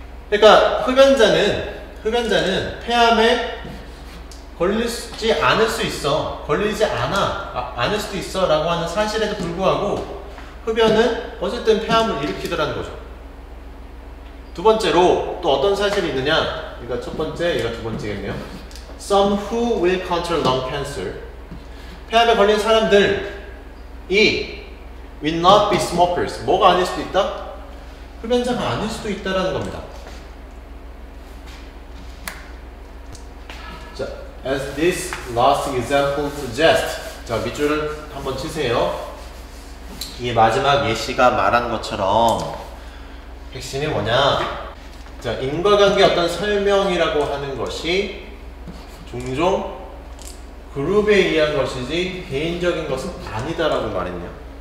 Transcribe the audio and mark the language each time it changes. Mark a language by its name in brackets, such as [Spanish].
[Korean] 그러니까 흡연자는 폐암에 걸리지 않을 수 있어, 걸리지 않을 수도 있어 라고 하는 사실에도 불구하고 흡연은 어쨌든 폐암을 일으키더라는 거죠. 두 번째로 또 어떤 사실이 있느냐, 이거 첫 번째, 이거 두 번째겠네요. [English] Some who will contract lung cancer, [Korean] 폐암에 걸린 사람들이 [English] will not be smokers. [Korean] 뭐가 아닐 수도 있다? 흡연자가 아닐 수도 있다라는 겁니다. [English] 자, as this last example suggests. [Korean] 자, 밑줄을 한번 치세요. 이 마지막 예시가 말한 것처럼 핵심이 뭐냐? 자, 인과관계 어떤 설명이라고 하는 것이 종종 그룹에 의한 것이지 개인적인 것은 아니다라고 말했네요.